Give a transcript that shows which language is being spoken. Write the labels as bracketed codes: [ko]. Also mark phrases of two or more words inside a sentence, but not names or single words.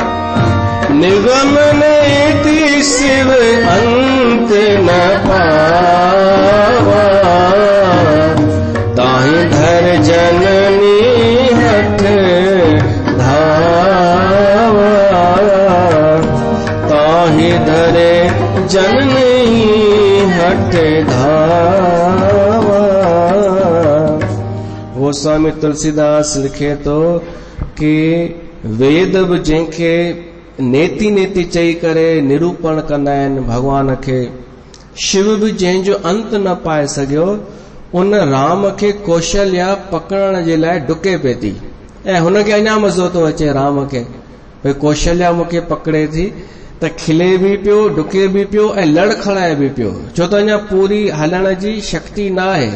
[awa] निगम नेति शिव अंत न पावा, ताहि धर जननी हठ धावा, ताहि धरे जननी हठ धावा। [sd] वो स्वामी तुलसीदास लिखे तो कि वेद बि जंहिंखे नेति नेति चई करे निरूपण कंदा आहिनि भगवान खे, शिव बि जंहिंजो अंत न पाए सघियो, उन राम खे कौशल्या पकड़ण जे लाइ डुके पई थी। ऐं हुनखे अञा मज़ो थो अचे राम खे, भई कौशल्या मूंखे पकड़े थी त खिले बि पियो, डुके बि पियो ऐं लड़खड़ाए बि पियो, छो त अञा पूरी हलण जी शक्ति न आहे।